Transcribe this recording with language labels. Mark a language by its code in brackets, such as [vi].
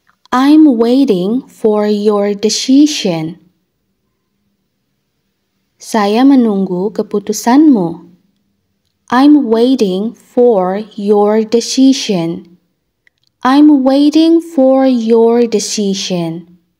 [en] I'm waiting for your decision. [id] Saya menunggu keputusanmu. [en] I'm waiting for your decision. I'm waiting for your decision.